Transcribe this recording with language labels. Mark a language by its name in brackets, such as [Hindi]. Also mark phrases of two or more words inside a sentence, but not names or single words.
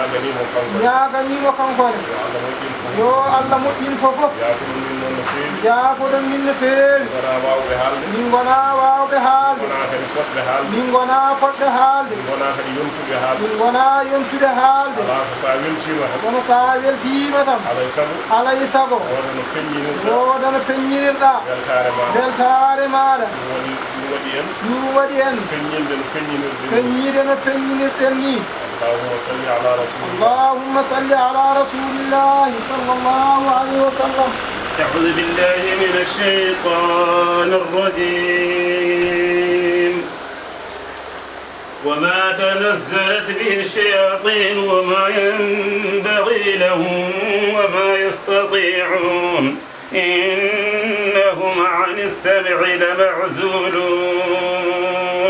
[Fula] kankone yo Allah moƴƴin fofof yaafoɗon min no feewi min gona wawɓe haalde min gona fodɓe haalde min gona yontude haalde kono sa weltima tan alay sago wodano peññinirɗa weltare maɗa ɗum waɗi en peññide no peññinirɗen ni [Arabic] اللهم صل على رسول الله صلى الله عليه وسلم. أعوذ بالله من الشيطان الرجيم. وما تنزلت به الشياطين وما ينبغي لهم وما يستطيعون إنهم عن السمع لمعزولون.